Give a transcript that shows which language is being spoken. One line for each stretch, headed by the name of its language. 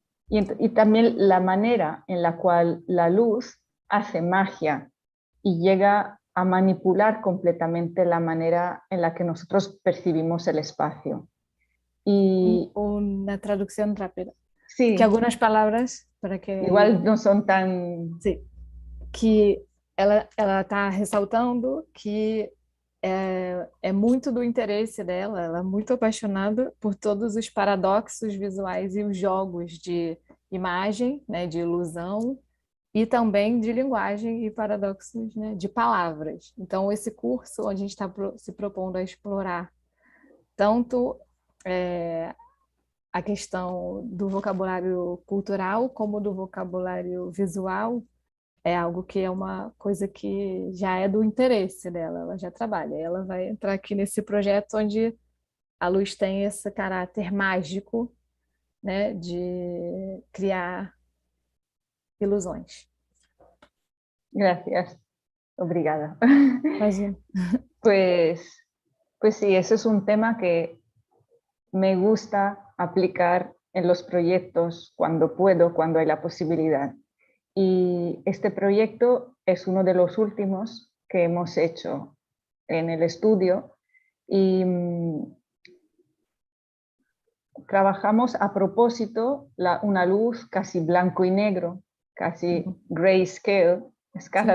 Spanish: Y también la manera en la cual la luz hace magia y llega a manipular completamente la manera en la que nosotros percibimos el espacio. Y Una traducción rápida. sí,
Portuguese: Que algumas palavras, para que...
Spanish: igual no son tan...
Portuguese: Sim. Que ela está ressaltando que é muito do interesse dela, ela é muito apaixonada por todos os paradoxos visuais e os jogos de imagem, né, de ilusão, e também de linguagem e paradoxos, né, de palavras. Então, esse curso, onde a gente está se propondo a explorar tanto a questão do vocabulário cultural como do vocabulário visual, é algo que é uma coisa que já é do interesse dela, ela já trabalha. Ela vai entrar aqui nesse projeto onde a luz tem esse caráter mágico, né, de criar ilusões.
Spanish: Gracias,
Portuguese: obrigada. Imagina.
Spanish: Pues, pues sí, eso es un tema que me gusta aplicar en los proyectos cuando puedo, cuando hay la posibilidad. Y este proyecto es uno de los últimos que hemos hecho en el estudio y trabajamos a propósito una luz casi blanco y negro, casi grayscale, escala